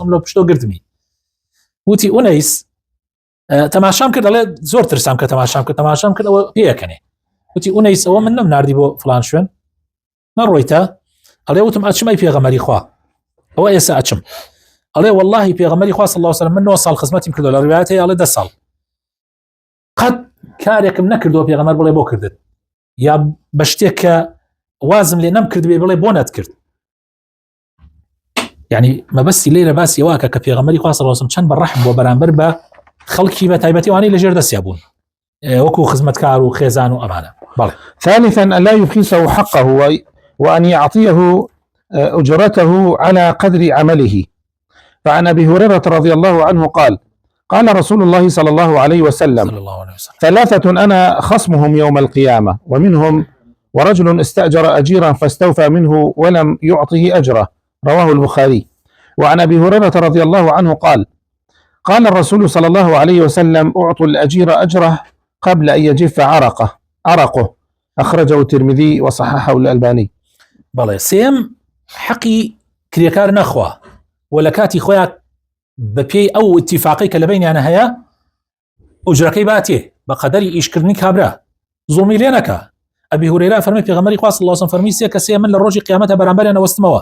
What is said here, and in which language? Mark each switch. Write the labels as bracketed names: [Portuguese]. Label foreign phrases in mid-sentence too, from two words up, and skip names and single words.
[Arabic] و سلم [Central Kurdish] لەو پشتۆ گرتمی وتی ئونەیس تەماشام کرد ئەڵێ زۆر ترسام کە تەماشام کرد ئەوە پێیەکەنێ وتی ئونەیس ئەوە من نەمناردی بۆ فڵان شوێن نەڕۆیتە ئەڵێ وتم ئەچم ئەی پێغەمبەری خوا ئەوە ئێستا ئەچم ئەڵێ واللهی پێغەمبەری خوا [Arabic] صلی الله علیه و سلم [Central Kurdish] من 9 ساڵ خزمەتیم کردو لە ڕوایەت هەیە ئەڵێ 10 ساڵ قەت کارێکم نەکردووە پێغەمبەر بڵێ بۆ کردت یا بە شتێک کە وازم لێ نەمکرد بێ بڵێ بۆ نەتکرد. یعنی مەبەستی لێرە باسی ئەوە کە پێغەمبەری خوا [Arabic] صلی الله علیه و سلم [Central Kurdish] چەند بەڕەحم بۆ بەرامبەر بە خەڵکی بە تایبەتیوانەی لە ژێر دەستیا بوون وەکو خزمەتکار و خێزان و ئەمانە. [Arabic] ثالثا ألا يبخسه حقه وأن يعطيه أجرته على قدر عمله. فعن أبي هريرة رضي الله عنه قال: قال رسول الله صلى الله عليه وسلم: 3 أنا خصمهم يوم القيامة ومنهم ورجل استأجر أجيرا فاستوفى منه ولم يعطه أجره. رواه البخاري. وعن أبي هريرة رضي الله عنه قال: قال الرسول صلى الله عليه وسلم: أعطوا الأجير أجره قبل أن يجف عرقه. أخرجه الترمذي وصححه الألباني. [Central Kurdish] بەڵێ سێم حەقی کرێکار نەخوا و لە کاتی خۆیان بەپێی ئەو اتفاقی کە لە بینیانە هەیە ئوجرەکەی باتێ بە قەدەری ئیشکردنی کابرا زوڵمی لێ نەکا. ئەبی هورەیرە فەرمی پێغەمبەری خوا [Arabic] صلی الله علیه و سلم [Central Kurdish] فەرمی سێ کەسێ من لە ڕۆژی قیامەتە بەرامبەریان ئەوەستمەوە.